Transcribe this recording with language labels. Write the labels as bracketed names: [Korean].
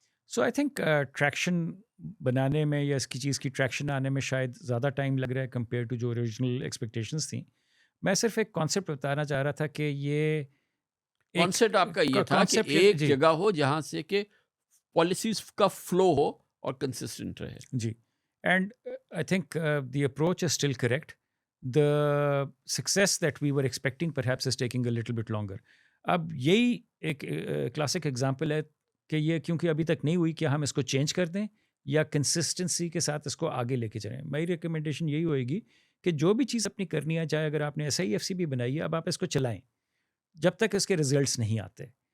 [English] so I think [Urdu] traction بنانے میں یا اس کی چیز کی ٹریکشن آنے میں شاید زیادہ ٹائم لگ رہا ہے کمپیئر ٹو جو اوریجنل ایکسپیکٹیشنس تھیں. میں صرف ایک کانسیپٹ بتانا چاہ رہا تھا کہ یہ ایک کانسیپٹ آپ کا یہ تھا کہ کانسیپٹ ایک جی جگہ ہو جہاں سے کہ پالیسیز کا فلو ہو اور کنسسٹنٹ رہے. [English] جی. And I think the approach is still correct. The success that we were expecting perhaps is taking a little bit longer. [Urdu] اب یہی ایک کلاسک ایگزامپل ہے کہ یہ کیونکہ ابھی تک نہیں ہوئی، کیا ہم اس کو چینج کر دیں یا کنسسٹنسی کے ساتھ اس کو آگے لے کے چلیں. میری ریکمنڈیشن یہی ہوئے گی کہ جو بھی چیز اپنی کرنی ہے، چاہے اگر آپ نے SIFC بھی بنائی ہے، اب آپ اس کو چلائیں جب تک اس کے ریزلٹس نہیں آتے.